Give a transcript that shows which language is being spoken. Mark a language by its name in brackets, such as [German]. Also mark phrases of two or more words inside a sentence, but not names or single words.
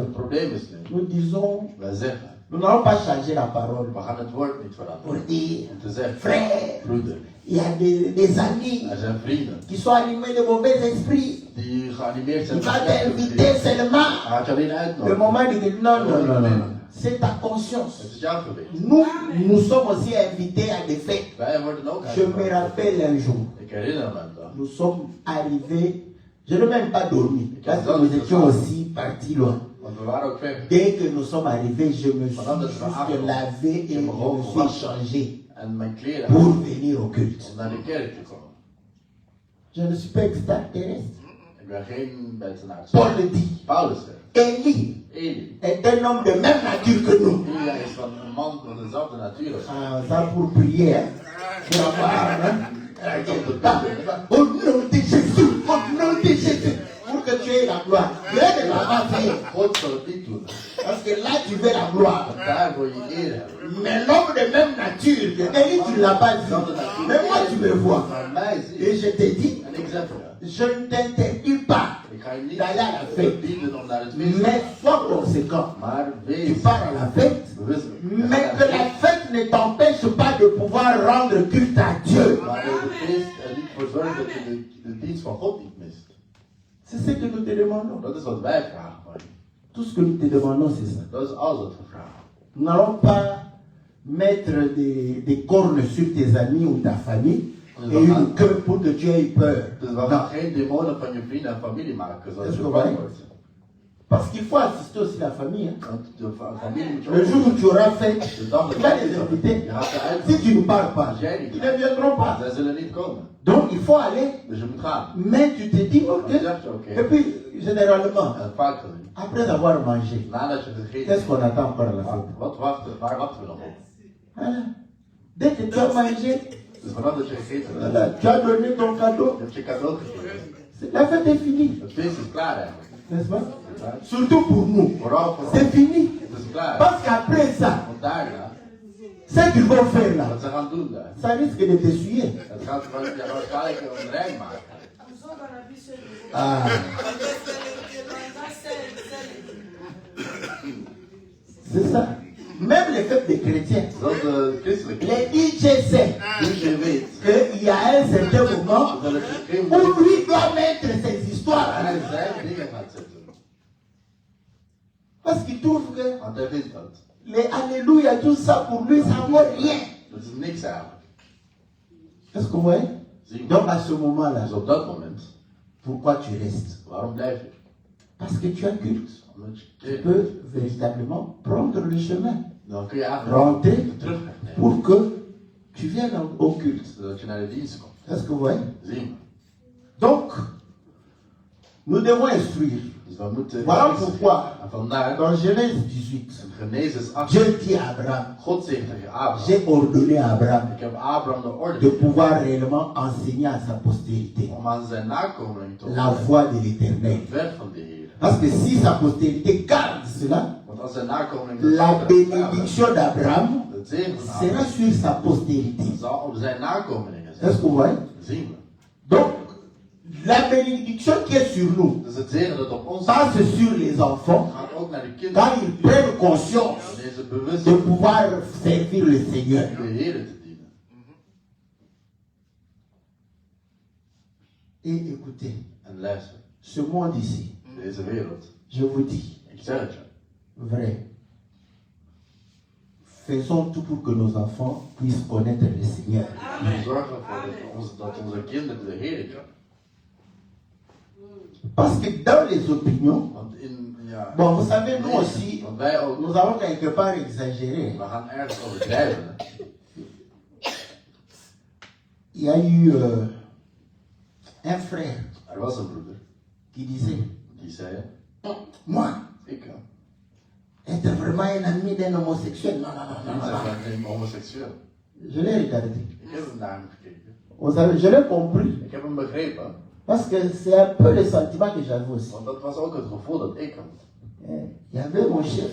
[Dutch] Het probleem is nu, [French] nous disons, [Dutch] wij zeggen, [French] nous n'allons pas changer la parole [Dutch] we gaan het woord niet [French] pour [Dutch] veranderen. [French] dire, [Dutch] Om te zeggen, [French] frère, [Dutch] broeder, [French] il y a des amis [Dutch] er zijn vrienden [French] qui sont animés de mauvais esprits. [Dutch] die geanimeerd zijn [French] Il [Dutch] door [French] va t'inviter [Dutch] slechte [French] seulement. [Dutch] Hij gaat je alleen [French] Le [Dutch] uitnodigen. [French] moment de dire non, non, non, non. C'est ta conscience. [Dutch] Het is jouw geweten. [French] Nous sommes aussi invités à des fêtes. [Dutch] Wij worden ook [French] Je me [Dutch] uitgenodigd. [French] rappelle un jour, [Dutch] Ik herinner me een dag. [French] nous sommes arrivés, je n'ai même pas dormi, parce que nous étions aussi partis loin. [Dutch] Want we waren ook ver. [French] Dès que nous sommes arrivés, je me suis juste lavé et je me suis changé [Dutch] En mijn kleren [French] pour [Dutch] aan [French] venir au culte. [Dutch] om naar de kerk te komen. [French] Je ne suis pas extraterrestre. [Dutch] Ik ben geen buitenaard. [French] Paul le dit, [Dutch] Paulus zegt, [French] Élie [Dutch] Eli. [French] est un homme de même nature que nous. [Dutch] Elia is van een man van dezelfde natuur als [French] Ah, ça pour prier, hein. Pour avoir, hein. Au nom de Jésus, au nom de Jésus, pour que tu aies la gloire. Viens de là-bas faire. [Dutch] God zal het niet doen. [French] Parce que là, tu veux la gloire. [Dutch] Want daar wil je eer hebben. [French] Mais l'homme de même nature, Élie, tu ne l'as pas dit. Mais moi, tu me vois. [Dutch] Maar mij [French] Et [Dutch] zie [French] je te dis, [Dutch] en ik zeg je, [French] je ne t'interdis pas [Dutch] ik ga je niet [French] d'aller à la fête. [Dutch] verbieden om naar het feest te [French] Mais sois conséquent. [Dutch] gaan. Maar [French] Tu [Dutch] wees [French] pars à la fête. [Dutch] bewust. [French] Mais que la fête ne t'empêche pas de pouvoir rendre culte à Dieu. [Dutch] Maar de feest er niet voor zorgt dat je de dienst van God niet mist. [French] C'est ce que nous te demandons. [Dutch] Dat is wat wij vragen van je. [French] Tout ce que nous te demandons, c'est ça. [Dutch] Dat is alles wat we vragen. [French] Nous n'allons pas mettre des cornes sur tes amis ou ta famille et une queue pour que tu aies peur. [Dutch] Dus we [French] Non. [Dutch] gaan geen demonen van je vrienden en familie maken zodat Is je het bang waar? wordt. [French] Parce qu'il faut assister aussi la famille. Hein. [Dutch] Want de familie moet je [French] Le jour où tu auras fait, [Dutch] De dag dat [French] tu vas les [Dutch] je [French] inviter. [Dutch] je gaat ze uit. [French] Si tu ne parles pas, ils ne viendront pas. [Dutch] Zij zullen niet komen. [French] Donc il faut aller. [Dutch] Dus je moet gaan. [French] Mais tu te dis, ok. [Dutch] Dan zeg je oké. [French] Et puis, généralement, [Dutch] En vaak gezien. [French] après avoir mangé, [Dutch] Nadat je gegeten [French] qu'est-ce [Dutch] hebt. [French] qu'on attend encore à la fête? [Dutch] Waar wachten we nog op? [French] Voilà. Dès que tu as mangé, [Dutch] Dus vanaf dat je gegeten hebt, [French] voilà, tu as donné ton cadeau, [Dutch] je hebt je cadeau gegeven. [French] la fête est finie. [Dutch] Het feest is klaar eigenlijk. [French] N'est-ce pas? Surtout pour nous. [Dutch] Vooral voor [French] C'est [Dutch] ons. [French] fini. [Dutch] Het is klaar. [French] Parce qu'après ça, [Dutch] Want daarna, [French] ce qu'ils vont faire là, [Dutch] wat ze gaan doen daar, [French] ça risque de t'essuyer. [Dutch] het gaat je waarschijnlijk een rij maken. [French] Ah. C'est ça. Même les fêtes des chrétiens. [Dutch] Zelfs de christelijke. [French] Les IGC, [Dutch] Dus je weet [French] qu'il y a un certain moment [Dutch] dat het geen [French] où lui doit mettre ses histoires. [Dutch] hij zijn dingen gaat zetten. [French] Parce qu'il trouve que [Dutch] Want hij vindt dat. [French] les Alléluia, tout ça pour lui, ça ne vaut rien. [Dutch] Dat is niks eigenlijk. [French] Est-ce que vous voyez? [Dutch] Zie je? [French] Donc à ce moment-là, [Dutch] Dus op dat moment, [French] pourquoi tu restes? [Dutch] waarom blijf je? [French] Parce que tu as culte. [Dutch] Omdat je [French] Tu [Dutch] keert. [French] peux véritablement prendre le chemin. [Dutch] Dan kun je eigenlijk [French] Rentrer [Dutch] de terugweg nemen. [French] pour que tu viennes au culte. [Dutch] Zodat je naar de dienst komt. [French] Est-ce que vous voyez? [Dutch] Zie je? [French] Donc, nous devons instruire. [Dutch] Dus we moeten. [French] Voilà pourquoi, [Dutch] En vandaar, [French] dans Genèse 18, [Dutch] in Genesis 8, [French] Dieu dit à Abraham, [Dutch] God zegt tegen Abraham. [French] j'ai ordonné à Abraham [Dutch] Ik heb Abraham de orde [French] de pouvoir réellement enseigner à sa postérité [Dutch] om aan zijn nakomeling te [French] la [Dutch] horen. [French] voie de l'éternel. [Dutch] De weg van de Heer. [French] Parce que si sa postérité garde cela, [Dutch] Want als zijn nakomeling [French] la bénédiction d'Abraham [Dutch] het zegen van [French] sera [Dutch] Abraham [French] sur sa postérité. [Dutch] zal op zijn nakomelingen zijn. [French] Est-ce que vous voyez? [Dutch] Zien we. [French] Donc, la bénédiction qui est sur nous [Dutch] Dus het zegen dat op ons [French] passe sur les enfants [Dutch] gaat ook naar de [French] quand [Dutch] kinderen. [French] ils prennent conscience [Dutch] Wanneer ze bewust [French] de [Dutch] zijn [French] pouvoir servir le Seigneur. [Dutch] om de Heer te dienen. [French] Et écoutez, [Dutch] En luister, [French] ce monde ici, [Dutch] deze wereld, [French] je vous dis, [Dutch] ik zeg het je, [French] vrai, faisons tout pour que nos enfants puissent connaître le Seigneur. [Dutch] we zorgen ervoor dat onze kinderen de Heer kennen. [French] Parce que dans les opinions, [Dutch] Want ja, [French] bon, vous savez, nous aussi, [Dutch] want wij ook, [French] nous avons quelque part exagéré. [Dutch] we gaan ergens overdrijven. Hè. [French] Il y a eu un frère [Dutch] Er was een broeder [French] qui disait, [Dutch] die zei, [French] moi, [Dutch] ik [French] être vraiment un ami d'un homosexuel, non, non, non, non, non. [Dutch] ben geen homoseksueel. [French] Je l'ai regardé. [Dutch] Ik heb hem naar hem gekeken. [French] Vous savez, je l'ai compris. [Dutch] Ik heb hem begrepen, [French] Parce que c'est un peu le sentiment que j'avais aussi. [Dutch] want dat was ook het gevoel dat ik had. [French] Il y avait mon chef.